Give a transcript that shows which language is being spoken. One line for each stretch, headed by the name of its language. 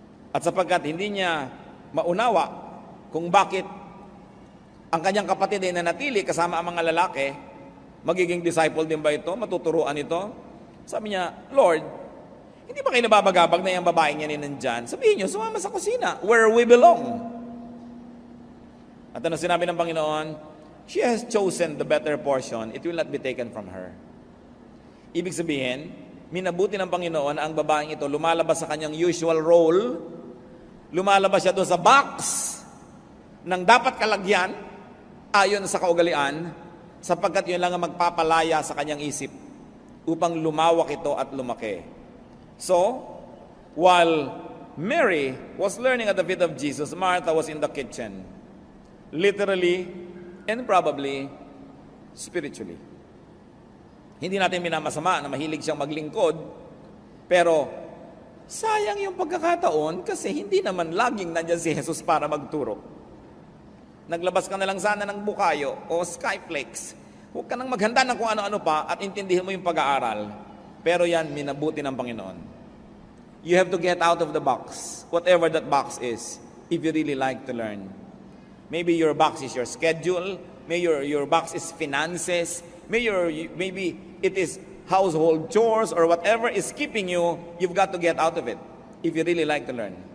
Filipino: At sapagkat hindi niya maunawa kung bakit ang kanyang kapatid ay nanatili kasama ang mga lalaki, magiging disciple din ba ito? Matuturuan ito? Sabi niya, Lord, hindi ba kayo nababagabag na yung babaeng yan nandyan? Sabihin niyo, sumama sa kusina,
English: where we belong.
Filipino: At ano sinabi ng Panginoon?
English: She has chosen the better portion. It will not be taken from her.
Filipino: Ibig sabihin, minabuti ng Panginoon na ang babaeng ito lumalabas sa kanyang
English: usual role,
Filipino: lumalabas siya doon sa box ng dapat kalagyan ayon sa kaugalian, sapagkat yun lang ang magpapalaya sa kanyang isip upang lumawak ito at lumaki.
English: So, while Mary was learning at the feet of Jesus, Martha was in the kitchen, literally and probably spiritually.
Filipino: Hindi natin minamasama na mahilig siyang maglingkod, pero sayang yung pagkakataon kasi hindi naman laging nandiyan si Jesus para magturo. Naglabas ka na lang sana ng bukayo o skyflakes. Huwag ka nang maghanda ng kung ano-ano pa at intindihin mo yung pag-aaral. Pero yan, minabuti ng Panginoon.
English: You have to get out of the box, whatever that box is, if you really like to learn. Maybe your box is your schedule, maybe your box is finances, maybe it is household chores or whatever is keeping you, you've got to get out of it if you really like to learn.